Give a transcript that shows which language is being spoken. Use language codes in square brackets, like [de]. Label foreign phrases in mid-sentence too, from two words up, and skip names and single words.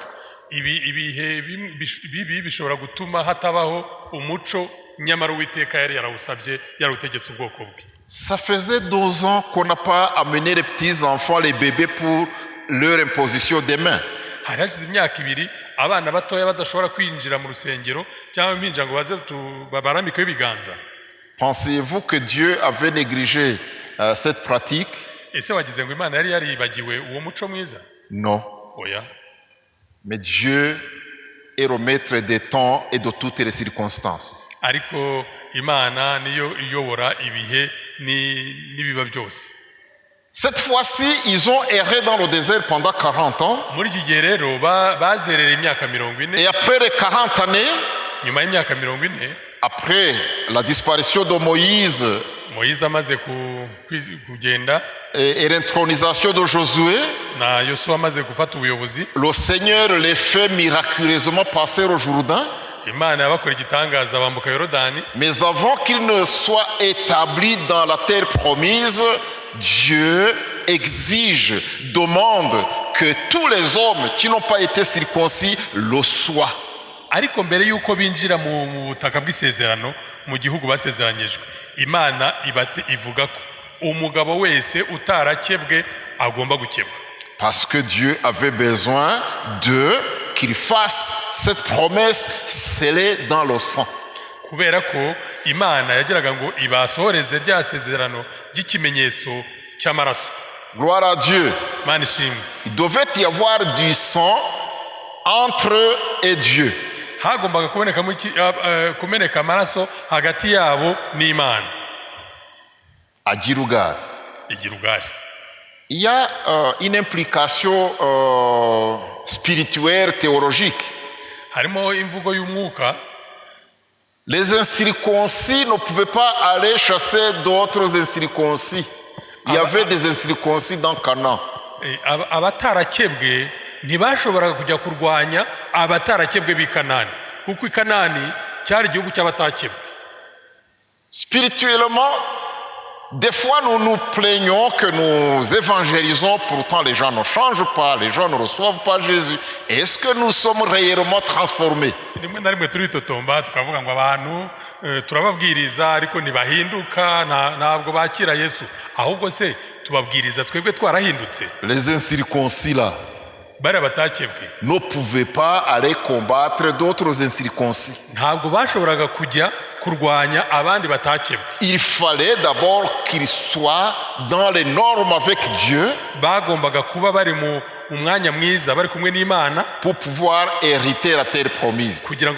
[rw] Ibihe bishobora gutuma hatabaho umuco nyamara Uwiteka yari yarawusabye yarutegetse ubwoko bwe. [fr] Ça faisait 2 ans qu'on n'a pas amené les petits enfants, les bébés pour leur imposition des mains. [rw] Harashize imyaka 2 abana batoya badashobora kwinjira mu rusengero cyangwa impinja ngo baze babaramike ibiganza. [fr] Pensez-vous que Dieu avait négligé cette pratique? [rw] Ese wagize ngo Imana yari yaribagiwe uwo muco mwiza? [fr] Non. [rw] Oya. [fr] Mais Dieu est le maître des temps et de toutes les circonstances. [rw] Ariko Imana niyo iyobora ibihe n'ibiba byose. [fr] Cette fois-ci, ils ont erré dans le désert pendant 40 ans. [rw] Muri iki gihe rero bazerera imyaka 40. [fr] Et après les 40 années, [rw] nyuma y'imyaka 40, [fr] après la disparition de Moïse, [rw] Moïse amaze kugenda, [fr] et l'intronisation de Josué, [rw] na Yosuwa amaze gufata ubuyobozi, [fr] le Seigneur les fait miraculeusement passer au Jourdain. [rw] Imana yabakora igitangaza bambuka Yorodani. [fr] Mais avant qu'ils ne soient établis dans la terre promise, Dieu exige, demande que tous les hommes qui n'ont pas été circoncis le soient. [rw] Ariko mbere yuko binjira mu butaka bw'isezerano mu gihugu basezeranyijwe, Imana ivuga ko umugabo wese utarakebwe agomba gukebwa. [fr] Parce que Dieu avait besoin qu'il fasse cette promesse scellée dans le sang. [rw] Kubera ko Imana yagiraga ngo ibasohoreze rya sezerano ry'ikimenyetso cy'amaraso. [fr] Gloire à Dieu. Il devait y avoir du sang entre eux et Dieu. [rw] Hagombaga kumeneka amaraso hagati yabo n'Imana. [fr] À Girugal. Il y a une implication spirituelle, théologique. [rw] Harimo imvugo y'umwuka. [fr] Les incirconcis ne pouvaient pas aller chasser d'autres incirconcis. Il y avait des incirconcis dans Canaan. [rw] Abatarakebwe ntibashoboraga kujya kurwanya abatarakebwe b'i Kanani, kuko i Kanani cyari igihugu cy'abatakebwe. [fr] Spirituellement, des fois nous nous plaignons que nous évangélisons, pourtant les gens ne changent pas, les gens ne reçoivent pas Jésus. Est-ce que nous sommes réellement transformés? [rw] Rimwe na rimwe turitotomba tukavuga ngo abantu turababwiriza ariko ntibahinduka, ntabwo bakira Yesu. Ahubwo se tubabwiriza twebwe twarahindutse? [fr] Les incirconcis là ne pouvaient pas aller combattre d'autres incirconcis. Il fallait d'abord qu'ils soient dans les normes avec Dieu pour pouvoir hériter la terre promise.